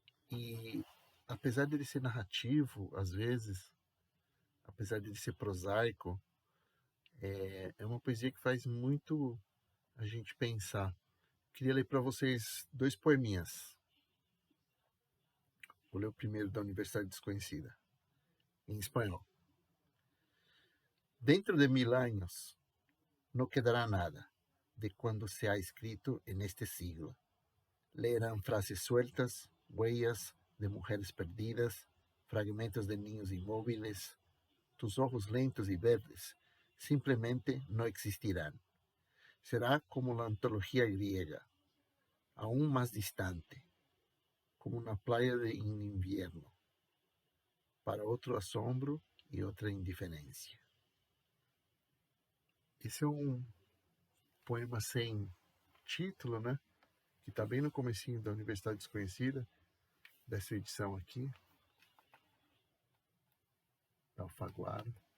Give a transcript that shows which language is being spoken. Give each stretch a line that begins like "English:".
Portuguese: E apesar dele ser narrativo, às vezes, apesar dele ser prosaico, é uma poesia que faz muito a gente pensar. Queria ler para vocês dois poeminhas. Vou ler o primeiro da Universidade Desconhecida, em espanhol.
Spanish: Dentro de 1000 años no quedará nada de cuando se ha escrito en este siglo. Leerán frases sueltas, huellas de mujeres perdidas, fragmentos de niños inmóviles. Tus ojos lentos y verdes simplemente no existirán. Será como la antología griega, aún más distante, como una playa en invierno, para otro asombro y otra indiferencia.
Portuguese: Esse é um poema sem título, né? Que está bem no comecinho da Universidade Desconhecida, dessa edição aqui, da Alfaguara.